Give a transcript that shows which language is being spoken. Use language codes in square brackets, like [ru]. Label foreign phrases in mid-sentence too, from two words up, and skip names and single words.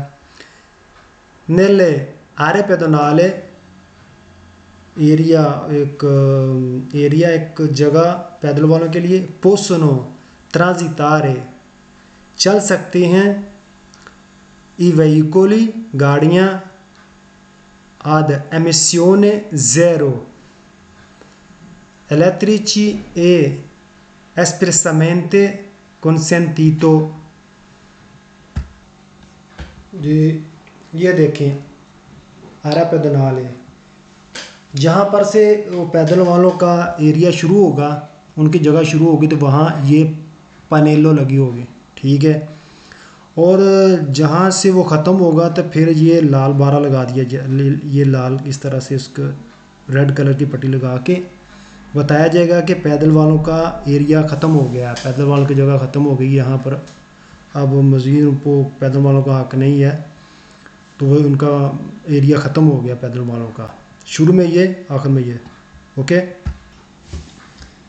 [it] nelle aree pedonali एरिया [hi] एक जगह पैदल वालों के लिए, [it] possono transitare [hi] चल सकते हैं, [it] i veicoli गाड़ियाँ, ad emissione zero elettrici e espressamente consentito। [hi] जी ये देखें [it] area pedonale, [hi] जहाँ पर से वो पैदल वालों का एरिया शुरू होगा, उनकी जगह शुरू होगी तो वहाँ ये पनेलो लगी होगी, ठीक है, और जहाँ से वो ख़त्म होगा तो फिर ये लाल बारा लगा दिया, ये लाल इस तरह से उसको [en] red color [hi] की पट्टी लगा के बताया जाएगा कि पैदल वालों का एरिया ख़त्म हो गया है, पैदल वालों की जगह ख़त्म हो गई, यहाँ पर अब मज़ीद उनको पैदल वालों का हक़ नहीं है, तो वो उनका एरिया ख़त्म हो गया पैदल वालों का, शुरू में ये आखिर में ये।